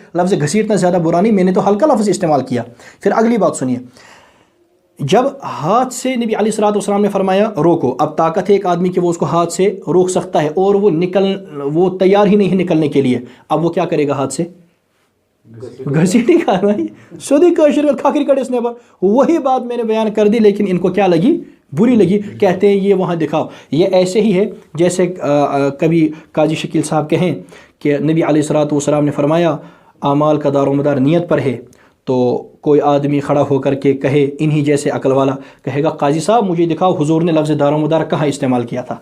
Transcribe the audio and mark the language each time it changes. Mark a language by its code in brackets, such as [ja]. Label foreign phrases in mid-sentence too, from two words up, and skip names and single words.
[ur] لفظ گھسیٹنا زیادہ برا نہیں، میں نے تو ہلکا لفظ استعمال کیا۔ پھر اگلی بات سنیے، جب ہاتھ سے نبی [ar] علیہ الصلوۃ والسلام [ur] نے فرمایا روکو، اب طاقت ہے ایک آدمی کہ وہ اس کو ہاتھ سے روک سکتا ہے، اور وہ تیار ہی نہیں ہے نکلنے کے لیے، اب وہ کیا کرے گا؟ ہاتھ سے گھسیٹے گا بھائی، [ks] سودی کاشر کھاکری کڑس نیبر۔ [ur] وہی بات میں نے بیان کر دی، لیکن ان کو کیا لگی؟ بری لگی۔ کہتے ہیں یہ وہاں دکھاؤ۔ یہ ایسے ہی ہے جیسے کبھی قاضی شکیل صاحب کہیں کہ نبی [ar] علیہ الصلوۃ والسلام [ur] نے فرمایا اعمال کا دار و مدار نیت پر ہے، تو کوئی آدمی کھڑا ہو کر کے کہے، انہی جیسے عقل والا کہے گا، قاضی صاحب مجھے دکھاؤ حضور نے لفظ دار و مدار کہاں استعمال کیا تھا؟